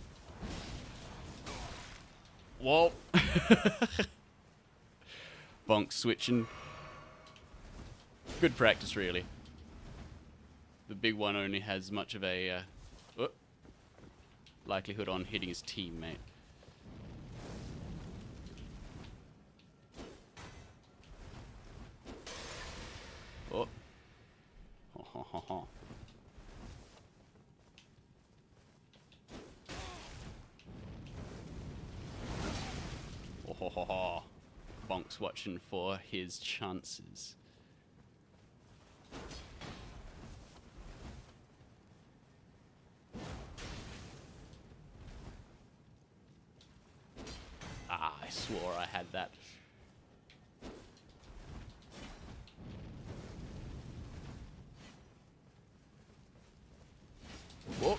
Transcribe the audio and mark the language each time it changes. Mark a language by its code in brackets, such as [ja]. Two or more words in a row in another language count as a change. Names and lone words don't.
[en] Whoa. Bonk switching. Good practice, really. The big one only has much of a likelihood on hitting his teammate. Oh. Ho ho ho ho. Oh ho ho ho. Bonk's watching for his chances. Ah, I swore I had that. Whoa.